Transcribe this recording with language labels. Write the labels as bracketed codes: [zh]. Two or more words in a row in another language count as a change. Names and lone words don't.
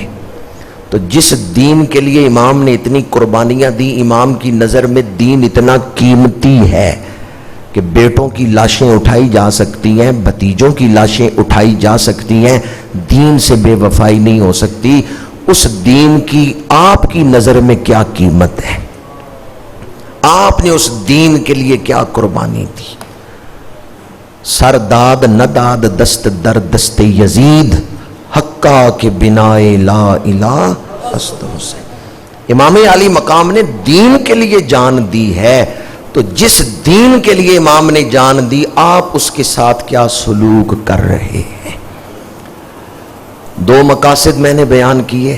[ur] تو جس دین کے لیے امام نے اتنی قربانیاں دی, امام کی نظر میں دین اتنا قیمتی ہے کہ بیٹوں کی لاشیں اٹھائی جا سکتی ہیں، بھتیجوں کی لاشیں اٹھائی جا سکتی ہیں، دین سے بے وفائی نہیں ہو سکتی۔ اس دین کی آپ کی نظر میں کیا قیمت ہے؟ آپ نے اس دین کے لیے کیا قربانی دی؟ [fa] سر داد نہ داد دست در دست یزید، حقا کے بنائے لا الہ است حسین۔ [ur] امام علی مقام نے دین کے لیے جان دی ہے، تو جس دین کے لیے امام نے جان دی، آپ اس کے ساتھ کیا سلوک کر رہے ہیں؟ دو مقاصد میں نے بیان کیے۔